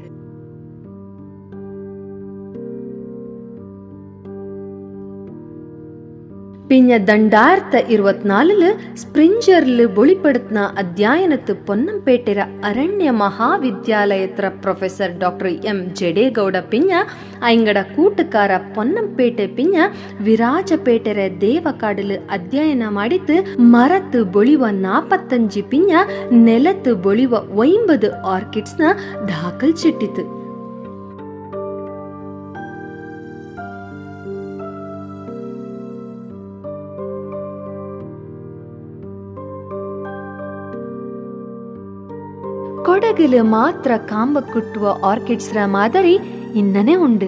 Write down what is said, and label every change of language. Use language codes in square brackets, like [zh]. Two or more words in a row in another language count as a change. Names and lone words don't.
[kfa] ಪಿಂಜ 2024 ಸ್ಪ್ರಿಂಜರ್ಲು ಬೊಳಿಪಡುತ್ನ ಅಧ್ಯಯನತ್ತು ಪೊನ್ನಂಪೇಟೆರ ಅರಣ್ಯ ಮಹಾವಿದ್ಯಾಲಯತ್ರ ಪ್ರೊಫೆಸರ್ ಡಾಕ್ಟರ್ ಎಂ ಜಡೇಗೌಡ ಪಿಂಜ ಐಂಗಡ ಕೂಟಕಾರ ಪೊನ್ನಂಪೇಟೆ ಪಿಂಜ ವಿರಾಜಪೇಟೆರ ದೇವಕಾಡಲು ಅಧ್ಯಯನ ಮಾಡಿತು ಮರತ್ತು ಬೊಳಿವ 45 ಪಿಂಜ ನೆಲತ್ತು ಬೊಳಿವ 50 ಆರ್ಕಿಡ್ಸ್ನ ದಾಖಲ್ ಚಿಟ್ಟಿತು. ಕೊಡಗಲು ಮಾತ್ರ ಕಾಂಬ ಕುಟ್ಟುವ ಆರ್ಕಿಡ್ಸ್ರ ಮಾದರಿ ಇನ್ನನೇ ಉಂಡು.